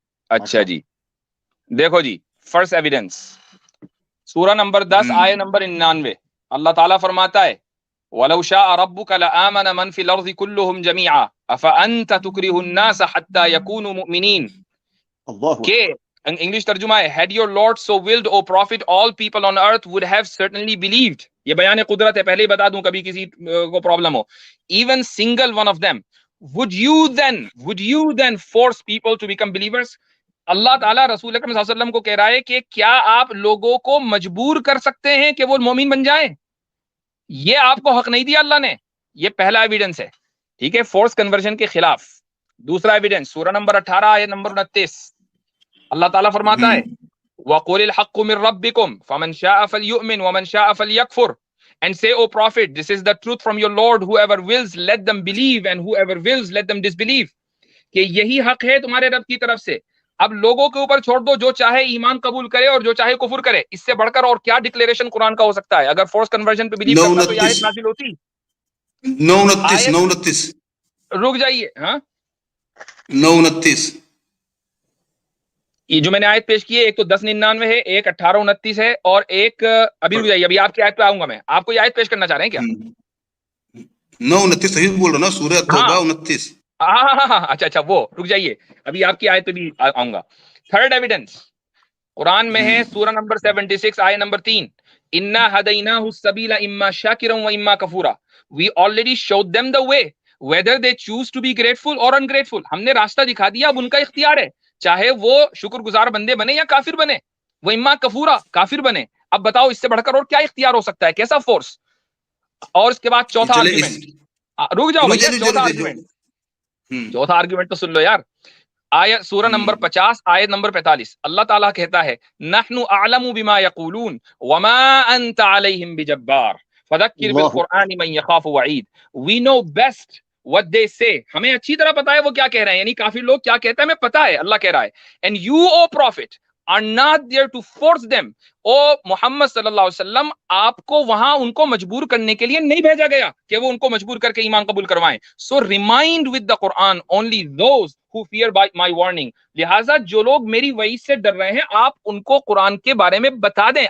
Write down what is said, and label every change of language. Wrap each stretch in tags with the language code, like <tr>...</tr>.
<ur>اچھا جی, دیکھو جی, first evidence سورہ نمبر 10 آیت نمبر 99, اللہ تعالیٰ فرماتا ہے</ur> <ar>وَلَوْ شَاءَ رَبُّكَ لَآمَنَ مَنْ فِي الْأَرْضِ كُلُّهُمْ جَمِيعًا أَفَأَنْتَ تُكْرِهُ النَّاسَ حَتَّى يَكُونُوا مُؤْمِنِينَ</ar> <ur>کہ انگلش ترجمہ ہے</ur> <en>had your Lord so willed, O Prophet, all people on earth would have certainly believed.</en> <ur>یہ بیان قدرت ہے, پہلے ہی بتا دوں کبھی کسی کو problem ہو.</ur> <en>Even single one of them, would you then force people to become believers?</en> <ur>اللہ تعالیٰ رسول اکرم صلی اللہ علیہ وسلم کو کہہ رہا ہے کہ کیا آپ لوگوں کو مجبور کر سکتے ہیں کہ وہ مومن بن جائیں؟ یہ آپ کو حق نہیں دیا اللہ نے. یہ پہلا ایویڈنس ہے, ٹھیک ہے, فورس کنورژن کے خلاف. دوسرا ایویڈنس سورہ نمبر 18 آیت نمبر 29, اللہ تعالیٰ فرماتا ہے</ur> <ar>وَقُلِ الْحَقُّ مِنْ رَبِّكُمْ فَمَنْ شَاءَ فَلْيُؤْمِنْ وَمَنْ شَاءَ فَلْيَكْفُرْ.</ar> <en>And say, O Prophet, this is the truth from your Lord, whoever wills let them believe and whoever wills let them disbelieve.</en> <ur>کہ یہی حق ہے تمہارے رب کی طرف سے, اب لوگوں کے اوپر چھوڑ دو, جو چاہے ایمان قبول کرے اور جو چاہے کفر کرے. اس سے بڑھ کر اور کیا ڈکلیریشن قرآن کا ہو سکتا ہے؟ اگر فورس کنورژن پہ بلیو کرتا تو یہ آیت نازل ہوتی. 9:29 رک جائیے, ہاں 9:29 یہ جو میں نے آیت پیش کی ہے, ایک تو 10:99 ہے, ایک 18:29 ہے, اور ایک ابھی رک جائیے, ابھی آپ کی آیت پہ آؤں گا میں. آپ کو یہ آیت پیش کرنا چاہ رہے ہیں کیا؟ 9:29 صحیح بول رہا نا, سورہ توبہ 29. ہاں اچھا وہ رک جائیے, ابھی آپ کی آیت پہ بھی آؤں گا. تھرڈ ایویڈنس قرآن میں ہے, سورہ نمبر 76 آیت number 3,</ur> <ar>اِنَّا هَدَيْنَاهُ السَّبِيلَ إِمَّا شَاكِرًا وَإِمَّا كَفُورًا.</ar> <en>We already showed them the way, whether they choose to be grateful or ungrateful.</en> <ur>ہم نے راستہ دکھا دیا, اب ان کا اختیار ہے, چاہے وہ شکر گزار بندے بنے یا کافر بنے. وہ اما کفورا, کافر بنے. اب بتاؤ اس سے بڑھ کر اور کیا اختیار ہو سکتا ہے, کیسا فورس؟ اور اس کے بعد چوتھا آرگیومنٹ, رک جاؤ بھیا, چوتھا آرگیومنٹ تو سن لو یار. آیت سورہ نمبر 50 آیت نمبر 45, اللہ تعالیٰ کہتا ہے</ur> <ar>نحن اعلم بما یقولون وما انت علیہم بجبار فذکر بالقرآن من یخاف وعید.</ar> <en>We know best what they say.</en> <ur>ہمیں اچھی طرح پتا ہے وہ کیا کہہ رہے ہیں, یعنی کافی لوگ کیا کہتے ہیں ہمیں پتا ہے, اللہ کہہ رہا ہے.</ur> <en>And you, O Prophet, are not there to force them.</en> <ur>او محمد صلی اللہ علیہ وسلم, آپ کو وہاں ان کو مجبور کرنے کے لیے نہیں بھیجا گیا کہ وہ ان کو مجبور کر کے ایمان قبول کروائیں.</ur> <en>So remind with the Quran only those who fear by my warning.</en> <ur>لہٰذا جو لوگ میری وعید سے ڈر رہے ہیں آپ ان کو قرآن کے بارے میں بتا دیں.</ur>